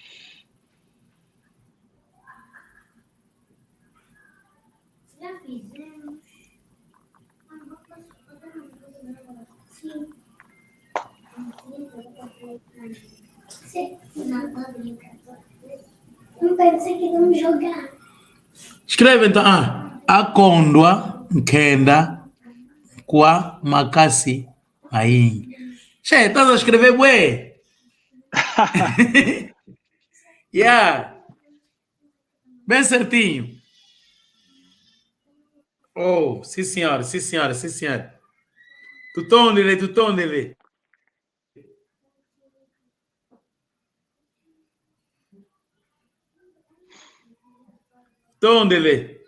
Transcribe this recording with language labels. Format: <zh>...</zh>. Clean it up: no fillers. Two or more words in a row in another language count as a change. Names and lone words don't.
<pt>Já fizemos. Sim. Sim. Não, tô brincando. Não pensei que íamos jogar. Escreve então.</pt> <kg>Akondwa nkenda kwa makasi maingi.</kg> <pt>Che, estás a escrever, ué? Yeah. Bem certinho. Oh, sim senhora, sim senhora, sim senhora.</pt> <kg>Tutondele, tutondele. Tondele.</kg>